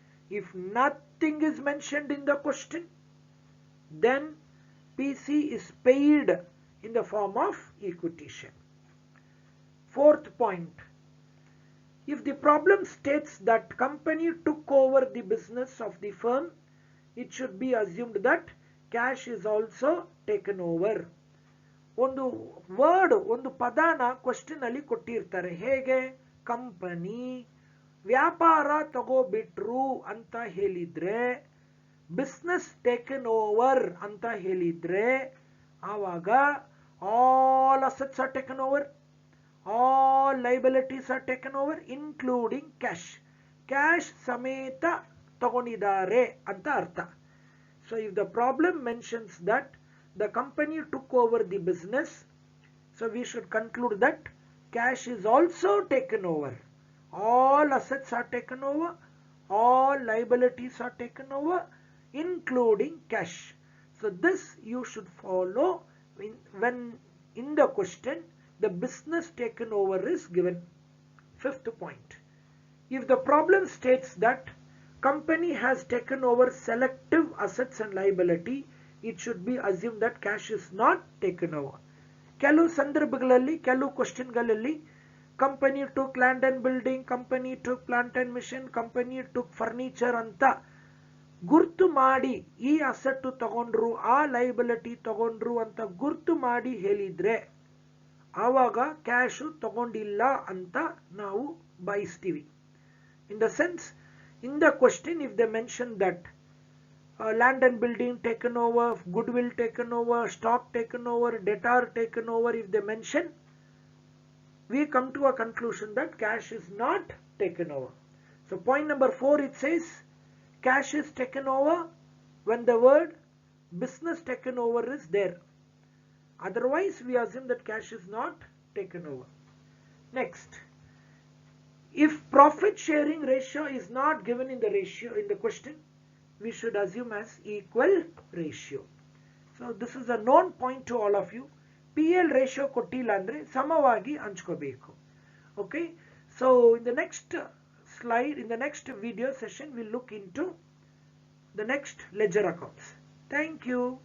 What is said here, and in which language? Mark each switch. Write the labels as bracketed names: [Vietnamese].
[English] If nothing is mentioned in the question, then PC is paid in the form of equity share. Fourth point, if the problem states that company took over the business of the firm, it should be assumed that cash is also taken over. [Kannada] ಒಂದು word, ಒಂದು ಪದಾನ question ಅಲ್ಲಿ ಕೊಟ್ಟಿರ್ತಾರೆ. ಹೇಗೆ? Company ವ್ಯಾಪಾರ ತಗೋಬಿಟ್ರು ಅಂತ ಹೇಳಿದ್ರೆ, business taken over ಅಂತ ಹೇಳಿದ್ರೆ, ಆವಾಗ [English] All assets are taken over, all liabilities are taken over including cash. [Kannada] Cash ಸಮೇತ ತಗೊಂಡಿದ್ದಾರೆ ಅಂತ ಅರ್ಥ. [English] So if the problem mentions that the company took over the business, so we should conclude that cash is also taken over. All assets are taken over, all liabilities are taken over including cash. So this you should follow when in the question the business taken over is given. Fifth point, if the problem states that company has taken over selective assets and liability, it should be assumed that cash is not taken over. [Kannada] ಕೆಲವು ಸಂದರ್ಭಗಳಲ್ಲಿ, ಕೆಲವು ಕ್ವಶನ್ಗಳಲ್ಲಿ [English] company took land and building, company took plant and machine, company took furniture [Kannada] ಅಂತ ಗುರ್ತು ಮಾಡಿ ಈ asset ತಗೊಂಡ್ರು, ಆ liability ತಗೊಂಡ್ರು ಅಂತ ಗುರ್ತು ಮಾಡಿ ಹೇಳಿದ್ರೆ ಆವಾಗ ಕ್ಯಾಶು ತಗೊಂಡಿಲ್ಲ ಅಂತ ನಾವು ಬಯಸ್ತೀವಿ. [English] In the sense, in the question if they mention that land and building taken over, goodwill taken over, stock taken over, debtor taken over, if they mention, we come to a conclusion that cash is not taken over. So point number 4, it says cash is taken over when the word business taken over is there. Otherwise we assume that cash is not taken over. Next, if profit sharing ratio is not given in the ratio in the question, we should assume as equal ratio. So this is a known point to all of you. [Kannada] PL ratio ಕೊಟ್ಟಿಲ್ಲ ಅಂದ್ರೆ ಸಮವಾಗಿ ಹಂಚ್ಕೋಬೇಕು. [English] Okay, so in the next slide, in the next video session, we'll look into the next ledger accounts. Thank you.